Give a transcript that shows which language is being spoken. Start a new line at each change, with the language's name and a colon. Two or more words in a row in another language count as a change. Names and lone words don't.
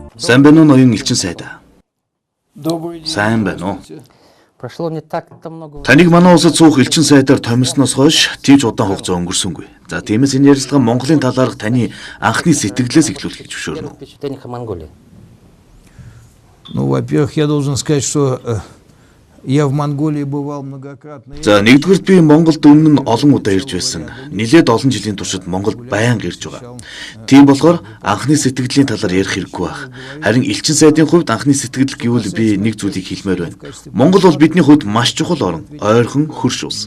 Mongolian: Сайн байна уу ноён элчин сайд?
Russian: Добрый день.
Mongolian: Сайн байна уу?
Russian: Прошло не так-то много.
Mongolian: Таныг манай улсад суух элчин сайдаар томьсноос хойш тийж удаан хугацаа өнгөрсөнгүй. За тиймээс энэ ярилцлага Монголын талаарх таны анхны сэтгэлээс эхлүүлэх гэж зөвшөөрнө.
Russian: Впечатление о Монголии. Ну, во-первых, я должен сказать, что я в Монголии бывал многократно.
Mongolian: За нэгдүгürt би Монголд өмнө нь олон удаа ирж байсан. Нилээд олон жилийн туршид Монголд байнга ирж байгаа. Тийм болохоор анхны сэтгэлийн талаар ярих хэрэггүй байх. Харин элчин сайдын хувьд анхны сэтгэл гэвэл би нэг зүйлийг хэлмээр байна. Монгол бол бидний хувьд маш чухал орн, ойрхон хөрш улс.